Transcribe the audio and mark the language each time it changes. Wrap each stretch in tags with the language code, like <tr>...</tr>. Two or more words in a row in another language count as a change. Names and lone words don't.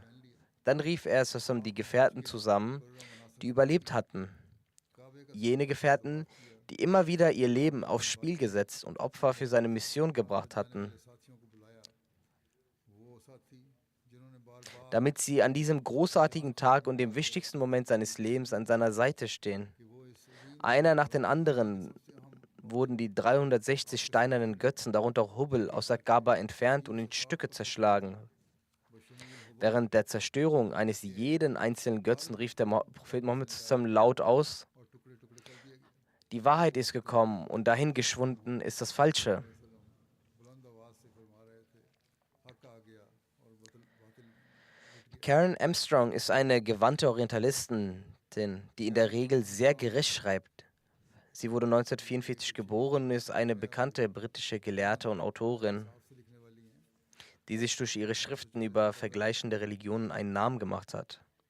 <de>Dann rief er die Gefährten zusammen, die überlebt hatten. Jene Gefährten, die immer wieder ihr Leben aufs Spiel gesetzt und Opfer für seine Mission gebracht hatten,</de> <ur>ساتھیوں کو بلایا وہ ساتھی جنہوں نے بار بار</ur> <de>damit sie an diesem großartigen Tag und dem wichtigsten Moment seines Lebens an seiner Seite stehen.</de> <ur>کہ وہ اس عظیم</ur> <de>Einer nach den anderen wurden die 360 steinernen Götzen, darunter Hubel, aus der Kaaba entfernt und in Stücke zerschlagen. Während der Zerstörung eines jeden einzelnen Götzen rief der Prophet Mohammed laut aus,</de> <ur>اور ٹکڑے ٹکڑے کر دیا گیا</ur> <de>die Wahrheit ist gekommen und dahin geschwunden ist das Falsche.</de> <ur>بلند آواز سے فرما رہے تھے حق آ گیا اور باطل</ur> <de>Karen Armstrong ist eine gewandte Orientalistin, die in der Regel sehr gerecht schreibt. Sie wurde 1944 geboren und ist eine bekannte britische Gelehrte und Autorin, die sich durch ihre Schriften über vergleichende Religionen einen Namen gemacht hat.</de>